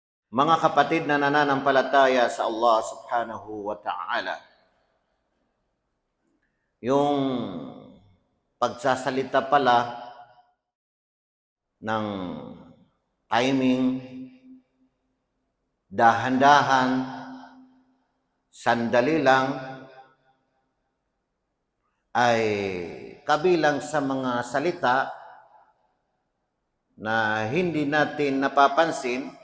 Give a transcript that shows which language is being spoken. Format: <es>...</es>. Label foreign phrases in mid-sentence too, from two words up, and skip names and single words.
<tl>Mga kapatid na nananampalataya sa Allah</tl> <ar>سبحانه وتعالى,</ar> <tl>yung pagsasalita pala ng timing, dahan-dahan, sandali lang, ay kabilang sa mga salita na hindi natin napapansin</tl>